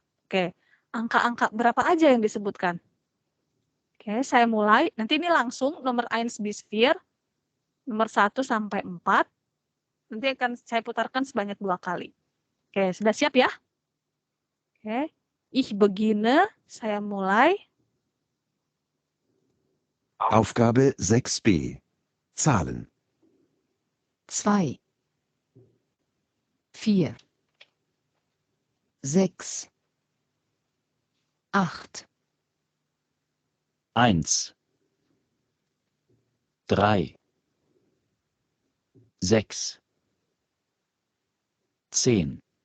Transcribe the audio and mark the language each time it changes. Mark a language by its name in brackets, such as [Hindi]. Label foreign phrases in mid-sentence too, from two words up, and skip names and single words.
[Indonesian] Oke, angka-angka berapa aja yang disebutkan? Oke, saya mulai. Nanti ini langsung nomor 1 bis 4, nomor 1 sampai 4. Nanti akan saya putarkan sebanyak 2 kali. Oke, sudah siap ya? Oke, [German] ich beginne, [Indonesian] saya mulai. [German] Aufgabe 6b. Zahlen. 2, 4, 6, 8, 1, 3, 6, 10,